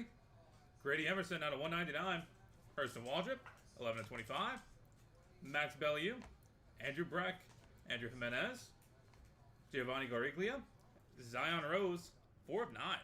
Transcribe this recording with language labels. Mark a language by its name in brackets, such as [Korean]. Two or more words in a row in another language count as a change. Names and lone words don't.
[English] Grady Emerson out of 199. Hurston Waldrop, 11 to 25. Max Bellieu, Andrew Breck, Andrew Jimenez, Giovanni Gariglia, Zion Rose, 4 of 9.